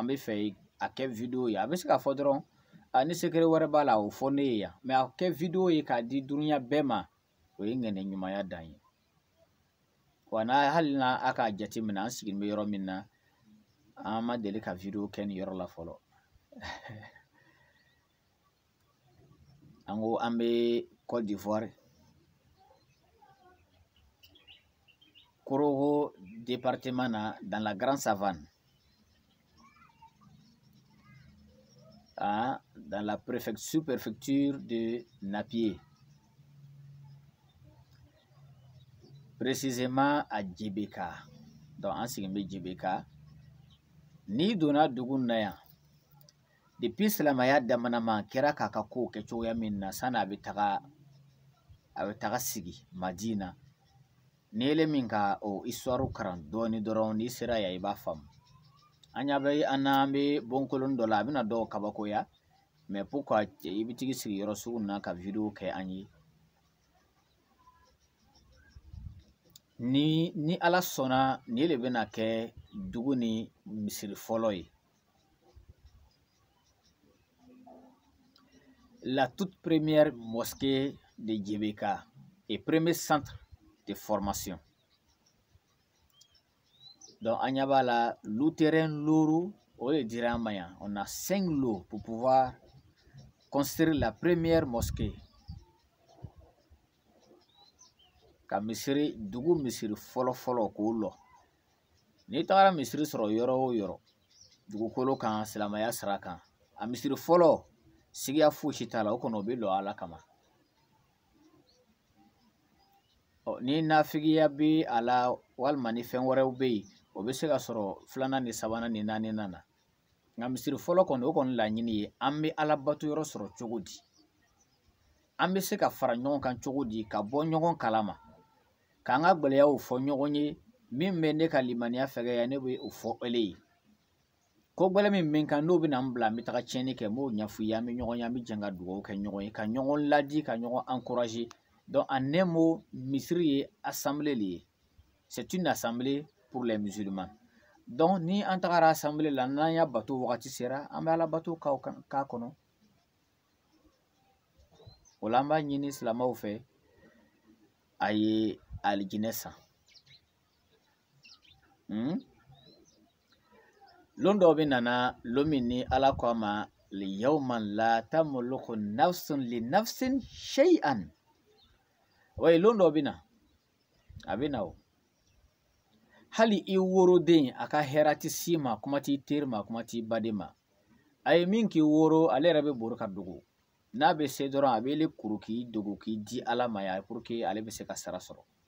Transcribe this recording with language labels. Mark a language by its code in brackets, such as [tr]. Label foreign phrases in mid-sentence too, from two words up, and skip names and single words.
[bm] bɛ fɛ a kɛ video ye a bɛ se ka fɔ dɔrɔn ni secret wɛrɛ b'a la o fɔ ne ye yan mais a kɛ video ye k'a di dunuya bɛɛ ma o ye ŋɛnɛ ɲumanya dan ye wa n'a hali n'a a k'a jate minɛ an sigilen bɛ yɔrɔ min na an ma deli ka video kɛ nin yɔrɔ la fɔlɔ an ko an bɛ Côte d'Ivoire Korogo département na [fr] dans la grande savane dans la sous-préfecture de Napier, précisément à Djibeka. Donc en signe [bm] Djibeka ni donna dugu na yan depuis silamaya damanama kɛra k'a ka kow kɛ cogoya min na sani a bɛ taga sigi Madina ni ele min ka o histoire karan dɔɔni dɔrɔn n'i sera yan i b'a faamu an ɲa bɛ an n'an bɛ bonkolon dɔ la a bɛna dɔw kabakoya [fr] mais pourquoi [bm] i bɛ tigi sigi yɔrɔ sugu na ka video kɛ an ye ni ala sɔnna ni le bɛna kɛ dugu ni misiri fɔlɔ ye [fr] la toute première mosquée de Djibeka et premier centre de formation. Donc, à Nyabala, le terrain lourd, on a 5 lots pour pouvoir construire la première mosquée. [bm] Ka misiri dugu misiri fɔlɔ ko lɔ ni tagara misiri sɔrɔ yɔrɔ o yɔrɔ dugukolo kan silamaya sira kan a misiri fɔlɔ sigiya fosi t'a la o kɔnɔ o bɛ lɔ ala kama ni nafigiya be ala walma ni fɛn wɛrɛw be yen o bɛ se ka sɔrɔ 2nan ni 3nan ni 4nan na nka misiri fɔlɔ kɔni o kɔni laɲini ye an bɛ ala bato yɔrɔ sɔrɔ cogo di an bɛ se ka fara ɲɔgɔn kan cogo di ka bɔ ɲɔgɔn kalama k'an ka gwɛlɛyaw fɔ ɲɔgɔn ye min bɛ ne ka limaniya fɛgɛya ne bɛ o fɔ ele ye ko gwɛlɛ min bɛ n kan n'o bɛ na n bila n bɛ taga tiɲɛni kɛ n b'o ɲɛfɔ i ye an bɛ ɲɔgɔn ye an bɛ jɛn ka dugawu kɛ ɲɔgɔn ye ka ɲɔgɔn ladi ka ɲɔgɔn encourager [fr] donc en un mot [bm] misiri ye assemblée le ye [fr] c'est une assemblée pour les musulmans [bm] donc ni an tagara assemblée la n'an y'a bato wagati sera an bɛ ala bato k'a kɔnɔ o la an b'a ɲini silamɛw fɛ a ye alijinɛ san lon dɔw bɛ nana lon min ni ala ko a ma [ar] ليوم لا تملك نفس لنفس شيئا و [bm] lon dɔw bɛ na a bɛ na o hali i woroden a ka hɛrɛ tɛ s'i ma kuma t'i teri ma kuma t'i baden ma a ye min k'i woro ale yɛrɛ bɛ bori ka dogo n'a bɛ se dɔrɔn a bɛ ele kuru k'i dogo k'i di ala ma ya [fr] pour que [bm] ale bɛ se ka sara sɔrɔ